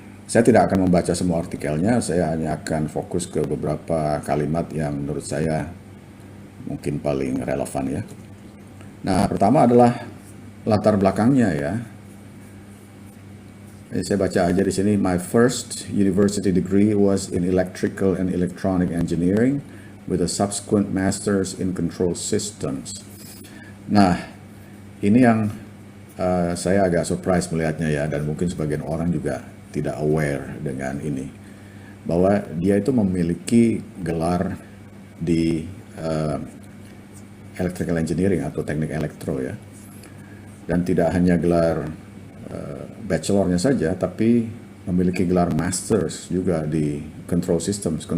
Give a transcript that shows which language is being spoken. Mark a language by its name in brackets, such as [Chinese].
[Indonesian] Saya tidak akan membaca semua artikelnya, saya hanya akan fokus ke beberapa kalimat yang menurut saya mungkin paling relevan ya. Nah, pertama adalah latar belakangnya ya. Saya baca aja di sini. [English] My first university degree was in electrical and electronic engineering with a subsequent masters in control systems. [Indonesian] Nah, ini yang saya agak surprise melihatnya ya, dan mungkin sebagian orang juga tidak aware dengan ini, bahwa dia itu memiliki gelar di electrical engineering atau teknik elektro ya, dan tidak hanya gelar bachelornya saja, tapi memiliki gelar masters juga di control systems.